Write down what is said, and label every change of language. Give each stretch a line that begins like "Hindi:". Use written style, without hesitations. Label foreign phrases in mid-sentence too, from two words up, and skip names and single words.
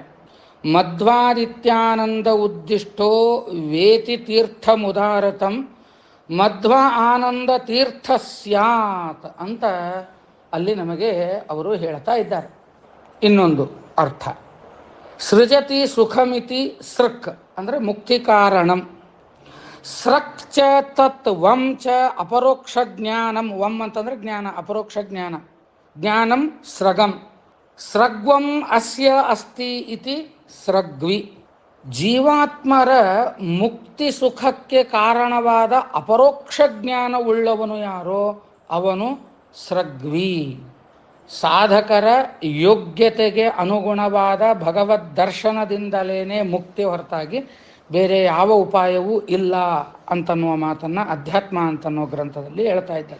Sanskrit: ಮಧ್ವಾದಿತ್ಯಾನಂದ ಉದ್ದಿಷ್ಟೋ ವೇತಿ ತೀರ್ಥಮುದಾರತಂ ಮಧ್ವ ಆನಂದ ತೀರ್ಥ ಸ್ಯಾತ್
Kannada: ಅಂತ ಅಲ್ಲಿ ನಮಗೆ ಅವರು ಹೇಳ್ತಾ ಇದ್ದಾರೆ. ಇನ್ನೊಂದು ಅರ್ಥ,
Sanskrit: ಸೃಜತಿ ಸುಖಮಿತಿ ಸೃಕ್ ಅಂದರೆ ಮುಕ್ತಿ ಕಾರಣಂ. ಸ್ರಕ್ ಚ ತತ್ ವಂ ಚ ಅಪರೋಕ್ಷ ಜ್ಞಾನಂ.
Kannada: ವಂ ಅಂತಂದರೆ ಜ್ಞಾನ, ಅಪರೋಕ್ಷ ಜ್ಞಾನ.
Sanskrit: ಜ್ಞಾನಂ ಸ್ರಗಂ. ಸ್ರಗ್ವಂ ಅಸ್ಯ ಅಸ್ತಿ ಇತಿ ಸ್ರಗ್ವಿ.
Kannada: ಜೀವಾತ್ಮರ ಮುಕ್ತಿ ಸುಖಕ್ಕೆ ಕಾರಣವಾದ ಅಪರೋಕ್ಷ ಜ್ಞಾನವುಳ್ಳವನು ಯಾರೋ ಅವನು ಸ್ರಗ್ವಿ. ಸಾಧಕರ ಯೋಗ್ಯತೆಗೆ ಅನುಗುಣವಾದ ಭಗವದ್ ದರ್ಶನದಿಂದಲೇ ಮುಕ್ತಿ ಹೊರತಾಗಿ ಬೇರೆ ಯಾವ ಉಪಾಯವೂ ಇಲ್ಲ ಅಂತನ್ನುವ ಮಾತನ್ನು ಅಧ್ಯಾತ್ಮ ಅಂತನ್ನೋ ಗ್ರಂಥದಲ್ಲಿ ಹೇಳ್ತಾ ಇದ್ದಾರೆ.